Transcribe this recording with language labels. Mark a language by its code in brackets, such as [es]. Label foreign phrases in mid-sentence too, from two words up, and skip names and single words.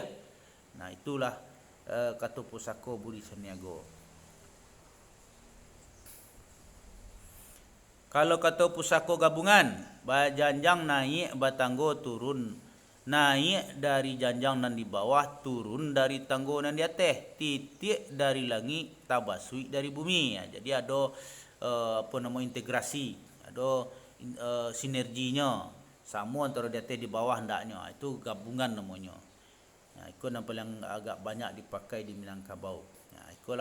[id] Itulah kata pusako Budi Caniago. Kalau kata pusako gabungan, [min] janjang naik batanggo turun. Naik dari janjang nan di bawah, turun dari tanggo nan di atas. Titik dari langit, tabasui dari bumi. [id] Jadi ada integrasi, ada sinerginya. Sama antara di atas di bawah hendaknya. Itu gabungan namanya. Itu yang paling agak banyak dipakai di Minangkabau.